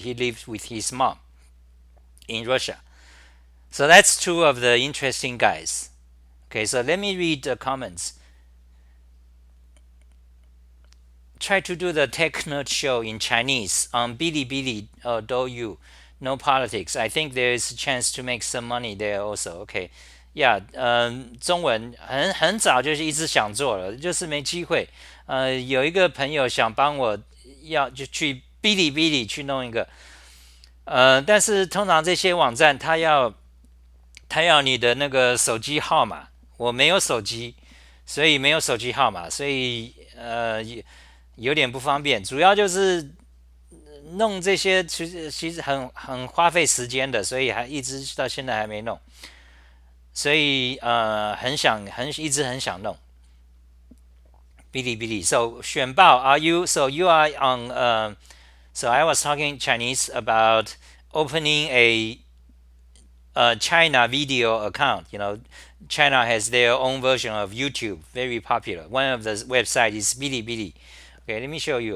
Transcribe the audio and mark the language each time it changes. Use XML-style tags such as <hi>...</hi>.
<en>He lives with his mom in Russia. So that's two of the interesting guys. Okay, so let me read the comments. Try to do the Tech Nerd Show in Chinese on Bilibili or Douyu. No politics. I think there is a chance to make some money there also.</en> <zh>Okay, yeah，中文很早就是一直想做了，就是没机会。有一个朋友想帮我就去哔哩哔哩去弄一个，但是通常这些网站他要你的那个手机号码，我没有手机，所以没有手机号码，所以有点不方便。主要就是弄这些其实很花费时间的，所以还一直到现在还没弄。所以一直很想弄哔哩哔哩。</zh> <en>So 选报 are you so you are on so I was talking Chinese about opening a China video account. China has their own version of YouTube, very popular. One of the website is Bilibili. Okay, let me show you.</en>